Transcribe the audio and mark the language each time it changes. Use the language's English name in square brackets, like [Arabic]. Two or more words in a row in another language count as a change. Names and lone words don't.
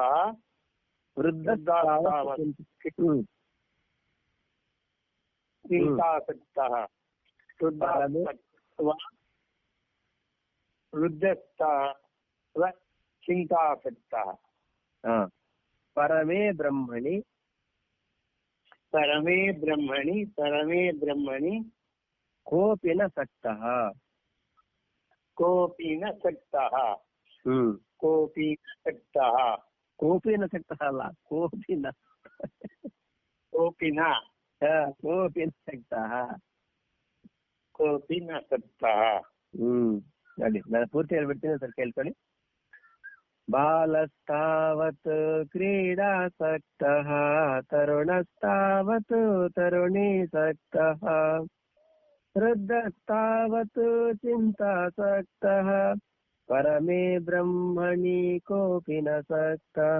[Sanskrit] ವೃದ್ಧಸ್ತಾವತ್ ಚಿಂತಾಸಕ್ತಃ. ವೃದ್ಧಸ್ತಾವ ಚಿಂತಾಸಕ್ತಃ. ಪರಮೇ ಬ್ರಹ್ಮಣಿ ಪರಮೇ ಬ್ರಹ್ಮಣಿ ಪರಮೇ ಬ್ರಹ್ಮಣಿ ಕೋಪಿ ನ ಸಕ್ತಃ. ಕೋಪಿ ನ ಸಕ್ತಃ. ಕೋಪಿ ನ ಸಕ್ತಃ. ಕೋಪಿ ನ ಸಕ್ತಃ ಅಲ್ಲ, ಕೋಪಿನ ಕೋಪಿ ನ ಕೋಪಿ ನ ಸಕ್ತಃ. ಕೋಪಿ ನ ಸಕ್ತಃ. [Kannada] ನೋಡಿ ನಾನು ಪೂರ್ತಿ ಹೇಳ್ಬಿಡ್ತೀನಿ, ಸರ್ ಕೇಳ್ಕೊಳ್ಳಿ. [Sanskrit] ಬಾಲಸ್ತಾವತ್ ಕ್ರೀಡಾಸಕ್ತಃ ತರುಣಸ್ತಾವತ್ ತರುಣೀಸಕ್ತಃ. ವೃದ್ಧಸ್ತಾವತ್ ಚಿಂತಾಸಕ್ತಃ ಪರಮೇ ಬ್ರಹ್ಮಣಿ ಕೋಪಿ ನ ಸಕ್ತಃ.